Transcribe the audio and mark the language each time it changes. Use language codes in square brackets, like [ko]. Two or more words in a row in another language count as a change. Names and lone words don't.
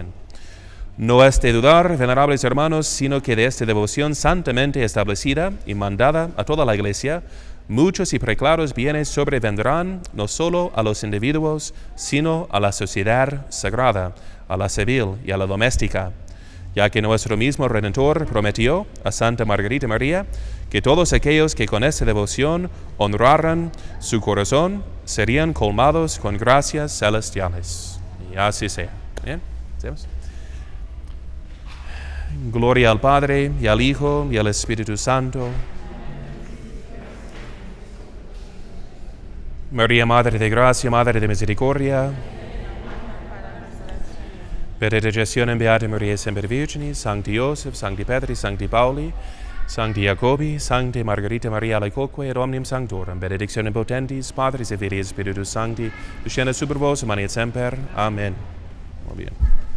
[es] No es de dudar, venerables hermanos, sino que de esta devoción santamente establecida y mandada a toda la Iglesia, muchos y preclaros bienes sobrevendrán no solo a los individuos, sino a la sociedad sagrada, a la civil y a la doméstica, ya que nuestro mismo Redentor prometió a Santa Margarita María que todos aquellos que con esta devoción honraran su corazón serían colmados con gracias celestiales. Y así sea. ¿Bien? ¿Hacemos? Gloria al Padre, y al Hijo, y al Espíritu Santo. María, Madre de Gracia, Madre de Misericordia. [la] Benedictionem Beata Maria Semper Virginis, Sancti Joseph, Sancti Petri, Sancti Pauli, Sancti Jacobi, Sancti Margarita Maria Alacoque, et omnium sanctorum, benedictionem potentis, Patris et Filii et Spiritus Sancti, descendat super vos, et semper. [es] Amen. Muy bien.